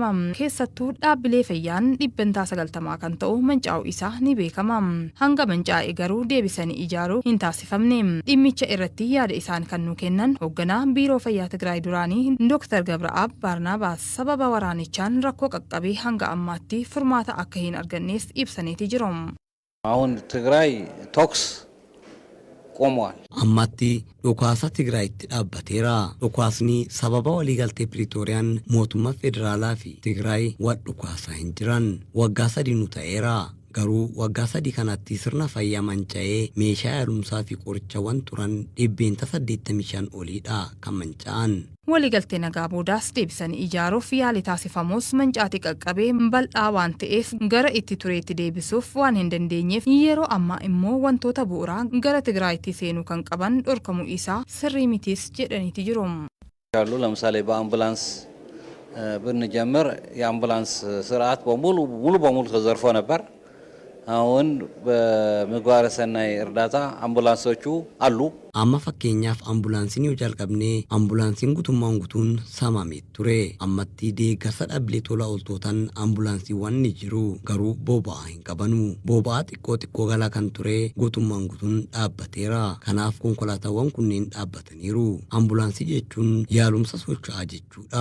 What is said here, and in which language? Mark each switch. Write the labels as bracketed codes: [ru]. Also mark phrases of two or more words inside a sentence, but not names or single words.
[om] Keessattuu dhaabbilee fayyaan 90% kan ta'u mancaa'uu isaa ni beekama. Hanga mancaa'e garuu deebisanii ijaaruu hin taasifamne. Dhimmicha irratti yaada isaan kan nu kennan hoogganaa biiroo fayyaa Tigraay duraanii Dr. Gabraab Barnaabaas sababa waraanichaan rakkoo qaqqabee hanga ammaatti furmaata akka hin argannees ibsaniiti jiru. [am] አሁን ትግራይ ቶክስ ቆሟል። [om] ammatti dhukaasa Tigraayitti dhaabbateera. Dhukaasni sababa waliigaltee Piriitooriyaan mootummaa federaalaa fi Tigraay wal dhukaasaa hin jiran waggaa 3 nu ta'eera. Garuu waggaa 3 kanatti sirna fayyaa manca'ee meeshaa yaalumsaa fi qorichawwan turan 85 oliidha kan manca'an. Waliigaltee nagaa boodaas deebisanii ijaaruuf yaali taasifamus mancaatii qaqqabee bal'aa waan ta'eef gara itti tureetti deebisuuf waan hin dandeenyeef yeroo ammaa immoo wantoota bu'uuraa gara Tigraayitti seenuu kan qaban dhorkamuu isaa sirrii mitiis jedhaniiti jiru. [am] ያሉ ለምሳሌ በአምቡላንስ ብንጀምር የአምቡላንስ ስርዓት ሙሉ በሙሉ ተዘርፎ ነበር። አሁን በምግባረ ሰናይ እርዳታ አምቡላንሶቹ አሉ። [om] amma fakkeenyaaf ambulaansiin yoo jalqabne ambulaansiin guutummaan guutuun saamamee ture. Ammatti deeggarsa dhaabbilee tola ooltotaan ambulaansiiwwan ni jiru. Garuu boba'aa hin qabanu. Boba'aa xiqqoo galaa kan ture guutummaan guutuun dhaabbateera. Kanaaf konkolaataawwan kunneen dhaabbataniiru. Ambulaansii jechuun yaalumsa socho'aa jechuudha.